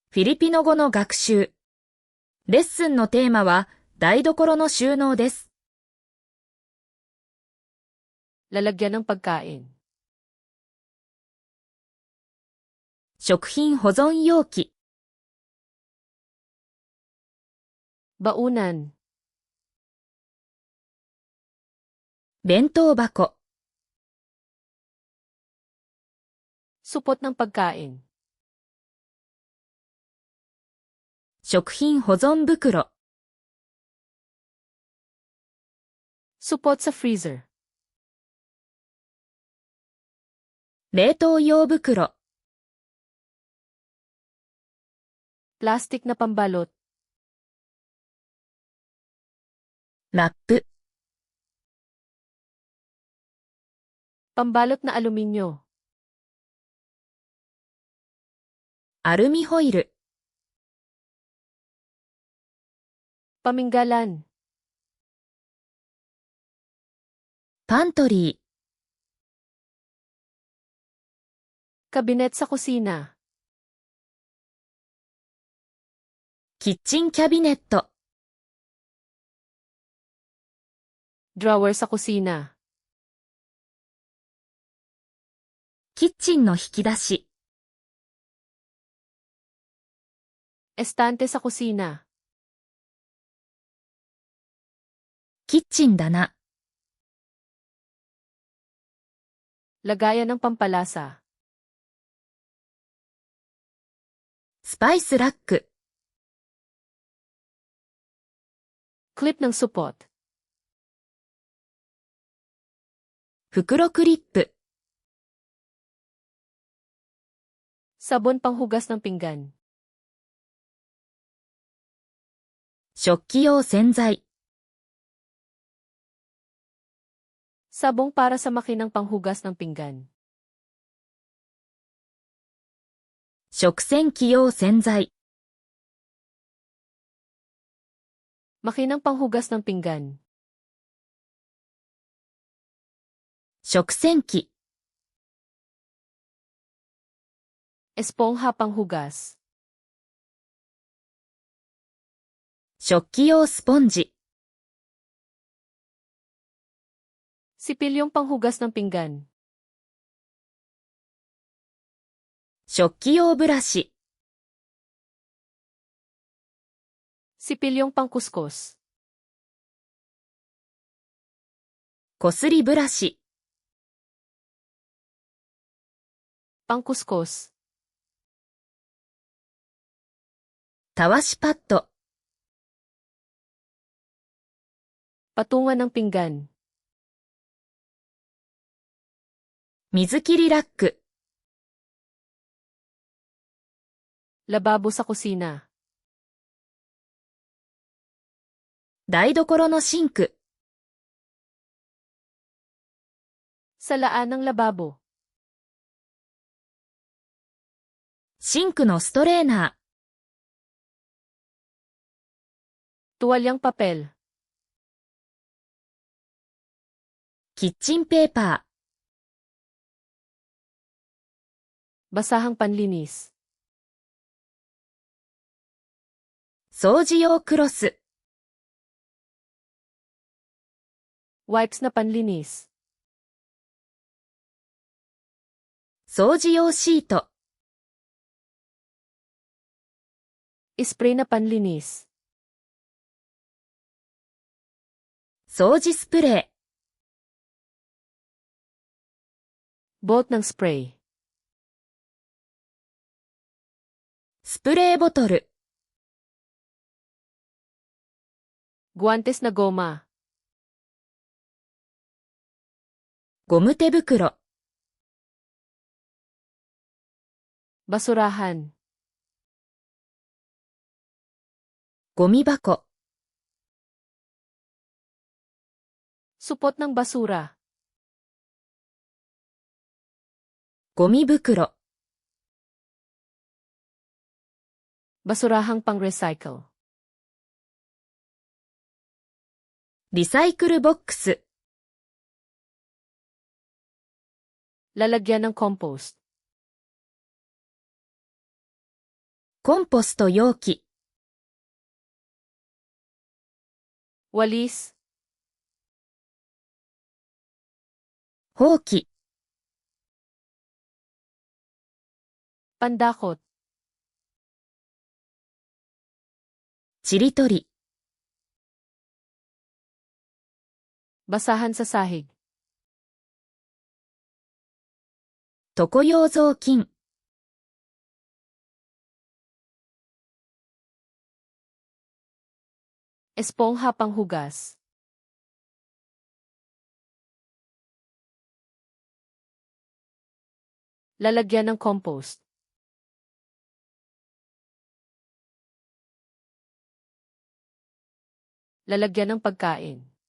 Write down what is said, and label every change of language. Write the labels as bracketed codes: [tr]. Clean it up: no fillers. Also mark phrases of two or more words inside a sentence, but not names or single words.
[ja] フィリピノ語の学習。レッスンのテーマは台所の収納です。 [tl] Lalagyan ng pagkain. [ja] 食品保存容器。 [tl] Baunan. [ja] 弁当箱。 [tl] Supot ng pagkain. [ja] 食品保存袋。 [tl] Supot sa freezer. [ja] 冷凍用袋。 [tl] Plastic na pambalot. [ja] ラップ。 [tl] Pambalot na aluminyo. [ja] アルミホイル。 [tl] Paminggalan. [ja] パントリー。 [tl] Kabinet sa kusina. [ja] キッチンキャビネット。 [tl] Drawer sa kusina. [ja] キッチンの引き出し。 [tl] Estante sa kusina. [ja] キッチン棚。 [tl] Lagayan ng pampalasa. [ja] スパイスラック。 [tl] Clip ng supot. [ja] 袋クリップ。 [tl] Sabon panghugas ng pinggan. [ja] 食器用洗剤。 [tl] Sabong para sa makinang panghugas ng pinggan. [ja] 食洗機用洗剤。 [tl] Makinang panghugas ng pinggan. [ja] 食洗機。 [tl] Espongha panghugas. [ja] 食器用スポンジ。 [tl] Sipilyong panghugas ng pinggan. [ja] 食器用ブラシ。 [tl] Sipilyong pangkuskus. [ja] こすりブラシ。 [tl] Pangkuskus. [ja] たわしパッド。 [tl] Patungan ng pinggan. [ja] 水切りラック。 [tl] Lababo sa kusina. [ja] 台所のシンク。 [tl] Salaan ng lababo. [ja] シンクのストレーナー。 [tl] Tuwalyang papel. [ja] キッチンペーパー。 [tl] Basahang panlinis. [ja] 掃除用クロス。 [tl] Wipes na panlinis. [ja] 掃除用シート。 [tl] Spray na panlinis. [ja] 掃除スプレー。 [tl] Bolt ng spray. [ja] スプレーボトル。 [tl] Guantes na goma. [ja] ゴム手袋。 [tl] Basurahan. [ja] ゴミ箱。 [tl] Supot ng basura. [ja] ゴミ袋。 [tl] Basurahang pang-recycle. [ja] リサイクルボックス。 [tl] Lalagyan ng compost. [ja] コンポスト容器、 [tl] walis, [ja] ほうき、 [tl] pandakot, [ja] ちりとり、 [tl] basahan sa sahig, [ja] 床用雑巾、 [tl] espongha panghugas, 'lalagyan ng compost, 'lalagyan ng pagkain.